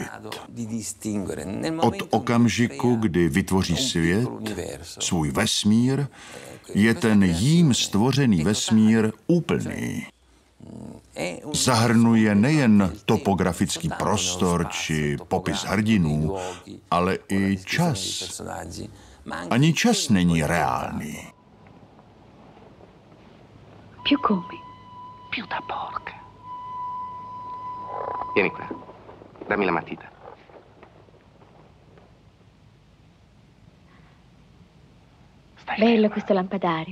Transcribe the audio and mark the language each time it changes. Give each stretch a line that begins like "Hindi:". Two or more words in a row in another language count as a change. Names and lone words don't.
Czech: Od okamžiku, kdy vytvoří svět, svůj vesmír, je ten jím stvořený vesmír úplný. Zahrnuje nejen topografický prostor či popis hrdinů, ale i čas. Ani čas není reálný.
Italian: Più come? Più da porca. Vieni qua, dammi la matita. Bello questo lampadario.